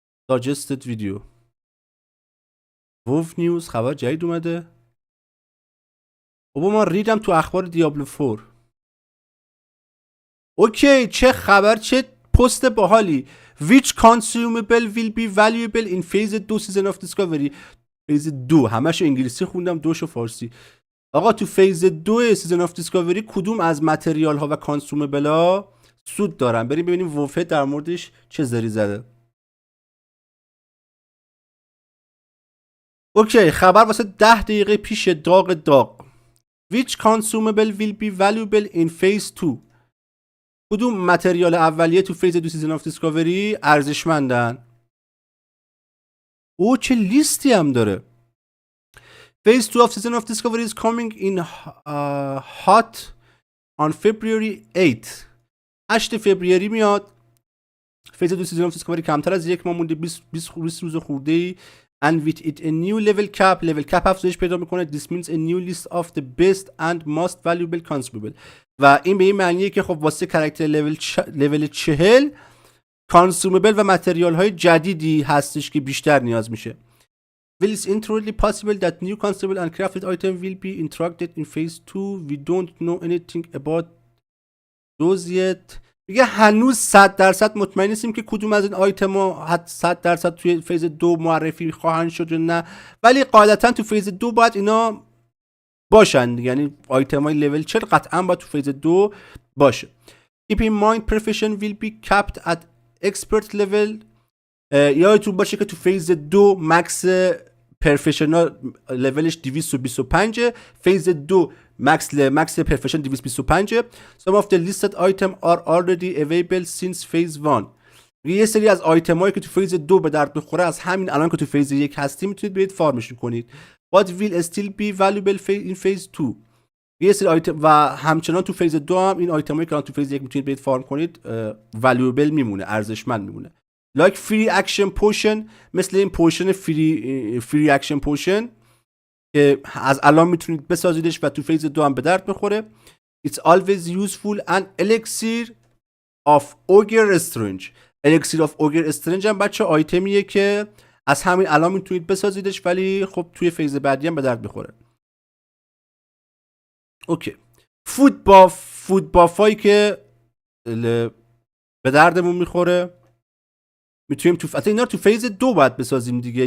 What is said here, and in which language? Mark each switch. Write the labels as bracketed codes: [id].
[fa] ساجستد ویدیو ووف نیوز، خبر جدید اومده. بابا من ریدم تو اخبار دیابلو 4. اوکی چه خبر، چه پست باحالی. [en] Which consumable will be valuable in phase 2 season of discovery. [fa] فیز 2 همش انگلیسی خوندم، دوشو فارسی. آقا تو فیز 2 سیزن آف دیسکاوری کدوم از متریال ها و کانسومبل ها سود دارن؟ بریم ببینیم ووفه در موردش چه زری زده. اوکی خبر واسه 10 دقیقه پیش داغ. [en] Which consumable will be valuable in phase 2. [fa] کدوم متریال اولیه تو فیز 2 سیزن آف دیسکاوری ارزشمندن؟ او چه لیستی هم داره. [en] Phase 2 of Season of Discovery is coming in hot on February 8. [fa] 8 فوریه میاد. Phase 2 Season of Discovery کمتر از یک ماه مونده، 20 روز خورده ای. [en] And with it a new level cap [fa] افزایش پیدا میکنه. [en] This means a new list of the best and most valuable consumable. [fa] و این به این معنیه که خب واسه کاراکتر لول 40 کانسومبل و متریال های جدیدی هستش که بیشتر نیاز میشه. [en] Will it's entirely possible that new consumable and crafted item will be introduced in phase 2. We don't know anything about those yet. [fa] میگه هنوز 100% مطمئن نیستیم که کدوم از این آیتم ها 100% توی فیز 2 معرفی خواهند شد یا نه، ولی قاعدتا تو فیز 2 باید اینا باشن، یعنی آیتم های لول 40 قطعا باید تو فیز 2 باشه. [en] Keep in mind profession will be capped at expert level. [fa] یادتون باشه که تو فیز 2 مکس پرفشنال لولش 225، فیز 2 مکس پرفشن 225. [en] Some of the listed item are already available since phase 1. [fa] یه سری از آیتم هایی که تو فیز 2 به درد بخوره از همین الان که تو فیز 1 هستیم میتونید برید فارمش کنید. [en] What will still be valuable in phase 2. [fa] یه سری آیتم و همچنان تو فیز 2 هم این آیتم هایی که تو فیز 1 میتونید برید فارم کنید valuable میمونه، ارزشمند میمونه. [en] Like free action potion، [fa] مثل این پوشن free action potion که از الان میتونید بسازیدش و تو فیز 2 هم به درد بخوره. [en] It's always useful and elixir of ogre strange. [fa] elixir of ogre strange هم بچه آیتمیه که از همین الان میتونید بسازیدش ولی خب توی فیز بعدی هم به درد بخوره. اوکی فود بافایی که به دردمون میخوره میتونیم اینا تو فیز 2 باید بسازیم دیگه.